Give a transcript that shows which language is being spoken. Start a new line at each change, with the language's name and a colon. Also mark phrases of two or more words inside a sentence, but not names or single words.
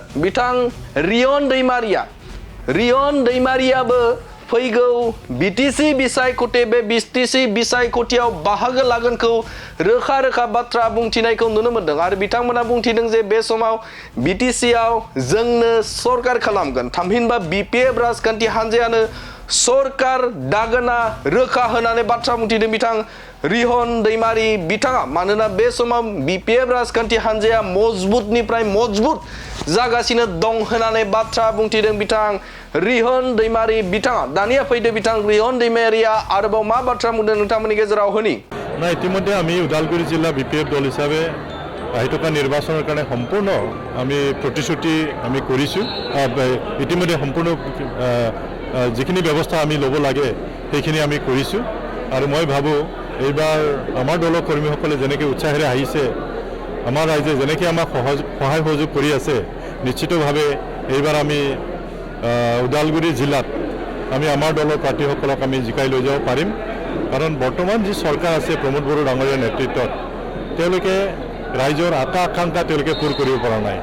Bodo: बिथां रिहन दैमारियाबो फैगौ बिटिसि बिसायख'थि बे बिटिसि बिसायख'थियाव बाहागो लागोनखौ रोखा बाथ्रा बुंथिनायखौ नुनो मोनदों आरो बिथांमोना बुंथिदों जे बे समाव बिटिसिआव जोंनो सरकार खालामगोन थामहिनबा बिपिएफ राजखान्थि हान्जायानो सरकार दागोना रोखा होनानै बाथ्रा बुंथिदों बिथां रिहन दैमारि बिथाङा। मानोना बे समाव बिपिएफ राजखान्थि हान्जाया मजबुतनिफ्राय मजबुत जागासिनो दं होननानै बाथ्रा बुंथिदों बिथां रिहन दैमारि बिथाङा। दानिया फैदो बिथां रिहन दैमारिया आरोबाव मा बाथ्रा बुंदों नोंथांमोननि गेजेराव होनि
Assamese: ना इतिमध्ये আমি ওদালগুৰি জিলা বিপিএফ দল হিচাপে আহি থকা নিৰ্বাচনৰ কাৰণে সম্পূৰ্ণ আমি প্ৰতিশ্ৰুতি আমি কৰিছোঁ ইতিমধ্যে সম্পূৰ্ণ যিখিনি ব্যৱস্থা আমি ল'ব লাগে সেইখিনি আমি কৰিছোঁ আৰু মই ভাবোঁ এইবাৰ আমাৰ দলৰ কৰ্মীসকলে যেনেকৈ উৎসাহেৰে আহিছে আমাৰ ৰাইজে যেনেকৈ আমাক সহায় সহযোগ কৰি আছে নিশ্চিতভাৱে এইবাৰ আমি ওদালগুৰি জিলাত আমি আমাৰ দলৰ প্ৰাৰ্থীসকলক আমি জিকাই লৈ যাব পাৰিম কাৰণ বৰ্তমান যি চৰকাৰ আছে প্ৰমোদ বড়ো ডাঙৰীয়াৰ নেতৃত্বত তেওঁলোকে ৰাইজৰ আশা আকাংক্ষা তেওঁলোকে পূৰ কৰিব পৰা নাই।